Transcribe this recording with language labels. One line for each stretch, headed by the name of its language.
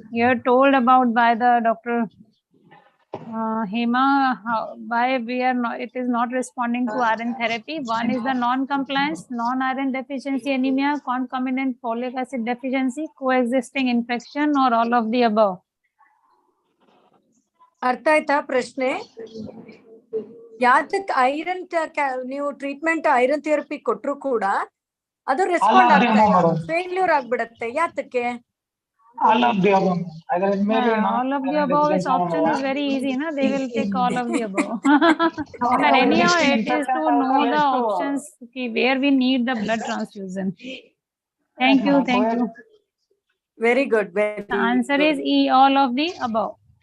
English: You are told about by the Dr. Hema, why it is not responding to iron therapy. One is the non-compliance, non-iron deficiency anemia, concomitant folic acid deficiency, coexisting infection, or all of the above.
Kannada: ಅರ್ಥ ಆಯ್ತಾ ಪ್ರಶ್ನೆ? ಯಾತಕ್ iron ನೀವು treatment iron therapy ಕೊಟ್ರು ಕೂಡ ಅದು respond ಆಗ್ತಾ ಇಲ್ಲ, failure ಆಗ್ಬಿಡತ್ತೆ. ಯಾತಕ್ಕೆ?
English: all of the above. All of the above is option is very easy, na? They will take all of the above. But anyhow, it is to know the options where we need the blood transfusion. Thank you. Very good. The answer is E, all of the above.